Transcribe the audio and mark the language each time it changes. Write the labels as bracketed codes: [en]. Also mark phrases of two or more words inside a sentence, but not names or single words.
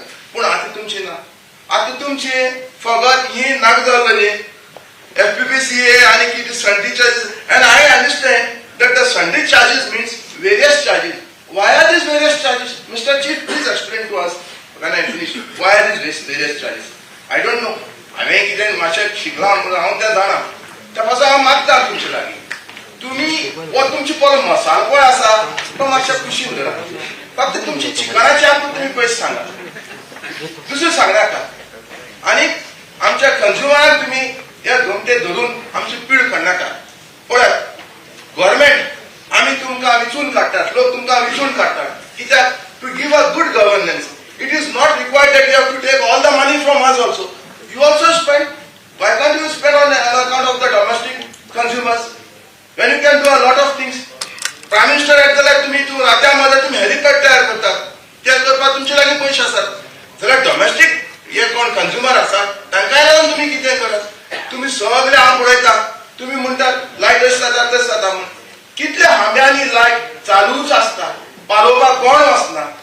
[kok] पूण आतां तुमचें ना. आतां तुमचे फकत ही नाक जाल्लेली FPPCA आनी कितें [en] Sunday charges and I understand that the Sunday charges means various charges. Why are these various charges? Mr. Chief, please explain to us when I finish. Why are these various charges? I don't know. [kok] हांवें कितें मातशें शिकलां म्हणून हांव तें जाणा त्या पासून हांव मागता तुमचे लागीं तुमी वो तुमचे पळय मसालो पळय आसा तो मातशें कुशीन धरा फक्त तुमची चिकनाचे आमकां तुमी पयशे सांगा दुसरें सांगनाका. आनी आमच्या कंज्युमराक तुमी हे घुमटे धरून आमची पीड करनाका. पळयात गव्हर्मेंट आमी तुमकां विचून काडटात लोक तुमकां विचून काडटात कित्याक [en] to give a good governance it is not required that you have to take all the money from us also. You also spend. Why can't you spend on account of the domestic consumers when you can do a lot of things? Prime Minister [kok] येता जाल्यार तुमी तूं रात्या मध्ये तुमी हेलिपॅड तयार करतात ते करपाक तुमचे लागीं पयशे आसात जाल्यार डोमेस्टीक हे कोण कंज्युमर आसात तांकांय लागून तुमी कितें करात. तुमी सगळे हांव पळयता तुमी म्हणटात लायट अशें जाता तशें जाता म्हूण कितल्या हांब्यांनी लायट चालूच आसता पालोवपाक कोण वचना.